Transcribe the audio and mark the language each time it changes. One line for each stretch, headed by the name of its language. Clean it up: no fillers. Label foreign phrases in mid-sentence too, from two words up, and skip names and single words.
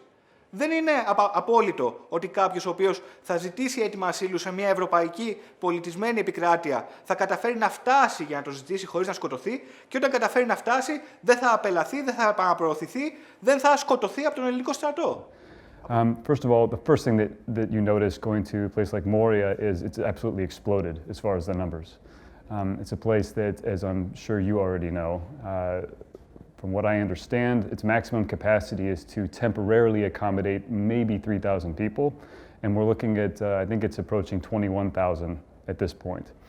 Greek: Δεν είναι απόλυτο ότι κάποιος ο οποίος θα ζητήσει αίτημα ασύλου σε μια ευρωπαϊκή πολιτισμένη επικράτεια θα καταφέρει να φτάσει για να το ζητήσει χωρίς να σκοτωθεί και όταν καταφέρει να φτάσει δεν θα απελαθεί, δεν θα επαναπροωθηθεί, δεν θα σκοτωθεί από τον ελληνικό στρατό.
English: First of all, the first thing that you notice going to a place like Moria is it's absolutely exploded as far as the numbers. It's a place that, as I'm sure you already know, from what I understand, its maximum capacity is to temporarily accommodate maybe 3,000 people, and we're looking at, I think it's approaching 21,000 at this point.